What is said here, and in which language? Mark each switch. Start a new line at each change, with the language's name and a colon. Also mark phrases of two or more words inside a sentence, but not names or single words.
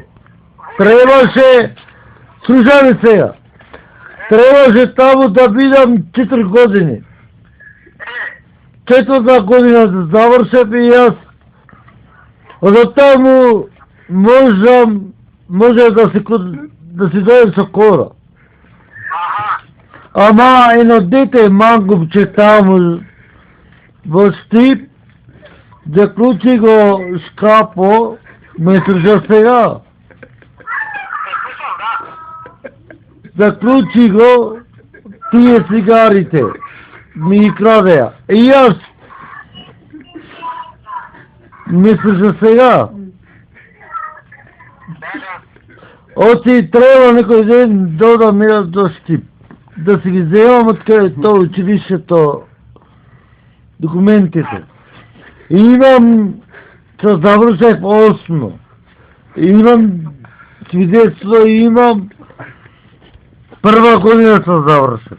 Bulgarian: Трябваше, слушай ми сега, трябваше там да бидам 4 години. 4-та година да завършам и аз.
Macedonian: От таму може да си дойдем со кора. Ама едно дете мангупче таму во Штип, заклучи го шкапо, ме слуша сега. Заклучи го тие цигарите, ми крадеа. И аз ме слуша сега. Оти трябва некој ден додам ја до Штип.
Bulgarian: Да си ги вземам от където училището документите. Имам, че завършах 8. Имам свидетелство и имам първа година се завършах.